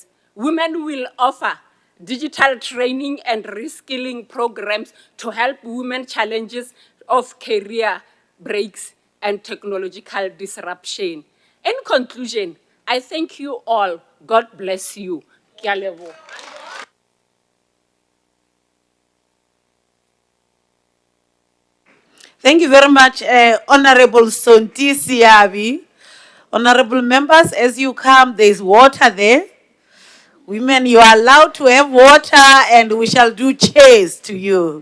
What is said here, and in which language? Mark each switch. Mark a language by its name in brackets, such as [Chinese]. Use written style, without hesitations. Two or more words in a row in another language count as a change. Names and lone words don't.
[English] Women will offer digital training and reskilling programs to help women challenges of career breaks and technological disruption. In conclusion, I thank you all. God bless you. [Southern Sotho] Ke a leboha. [English] Thank you very much, Honorable Sonti Siabi. Honorable members, as you come, there's water there. Women, you are allowed to have water, and we shall do cheers to you.